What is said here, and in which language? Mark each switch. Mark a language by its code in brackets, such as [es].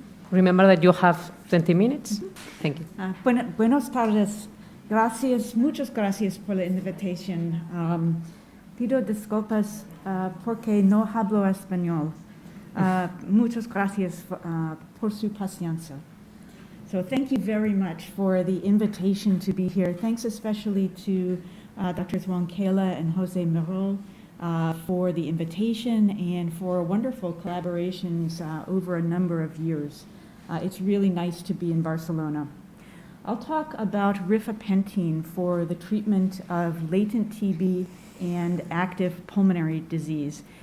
[en] Remember that you have 20 minutes. Thank you. [es] Buenas tardes. Gracias, muchas gracias por la invitación. Pido disculpas porque no hablo español. Muchas gracias por su paciencia. [en] So thank you very much for the invitation to be here. Thanks especially to Drs. Juan Kayla and Jose Merol for the invitation and for wonderful collaborations over a number of years. It's really nice to be in Barcelona. I'll talk about rifapentine for the treatment of latent TB and active pulmonary disease.